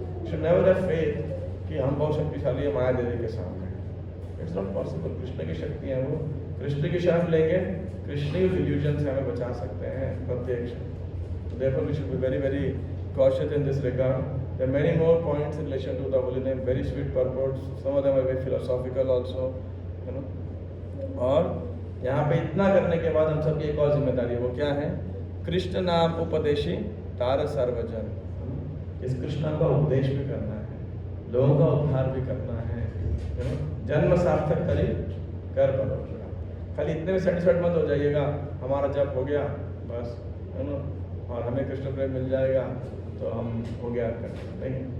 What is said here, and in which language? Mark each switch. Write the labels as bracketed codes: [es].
[en] should never have faith [hi] कि हम बहुत शक्तिशाली है माया देवी के सामने। [en] It's not possible. [hi] कृष्ण की शक्ति है वो, कृष्ण की शरण लेंगे, कृष्ण ही इल्यूजन से हमें बचा सकते हैं प्रत्येक क्षण। [en] Therefore we should be very very cautious in this regard. There are many more points in relation to the holy name, very sweet purports. Some of them are very philosophical also, you know. [hi] और यहाँ पे इतना करने के बाद हम सबकी एक और जिम्मेदारी है, वो क्या है? कृष्ण नाम उपदेशी तार सर्वजन। इस कृष्ण नाम का उपदेश भी करना है, लोगों का उद्धार भी करना है, [en] you know? [hi] जन्म सार्थक करी कर बनो। खाली इतने में सेटिस्फाइड मत हो जाइएगा हमारा जप हो गया बस, है ना, और हमें कृष्ण प्रेम मिल जाएगा तो हम हो गया नहीं।